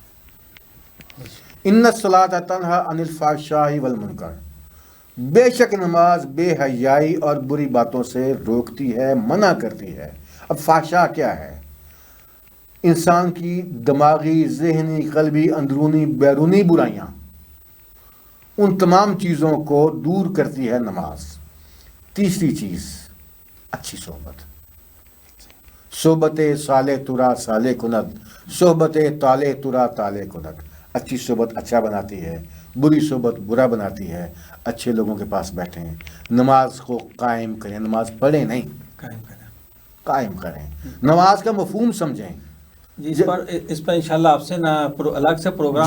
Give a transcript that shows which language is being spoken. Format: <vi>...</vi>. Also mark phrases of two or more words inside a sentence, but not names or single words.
<ar>ان الصلاۃ تنہی عن الفحشاء والمنکر،</ar> <ur>بے شک نماز بے حیائی اور بری باتوں سے روکتی ہے، منع کرتی ہے. اب فحشاء کیا ہے؟ انسان کی دماغی، ذہنی، قلبی، اندرونی، بیرونی برائیاں، ان تمام چیزوں کو دور کرتی ہے نماز. تیسری چیز اچھی صحبت.</ur> <fa>صحبت صالح ترا صالح کند، صحبت طالح ترا طالح کند.</fa> <ur>اچھی صحبت اچھا بناتی ہے، بری صحبت برا بناتی ہے. اچھے لوگوں کے پاس بیٹھیں، نماز کو قائم کریں، نماز پڑھیں نہیں قائم کریں، نماز کا مفہوم سمجھیں. جی اس پر انشاءاللہ آپ سے الگ سے پروگرام</ur>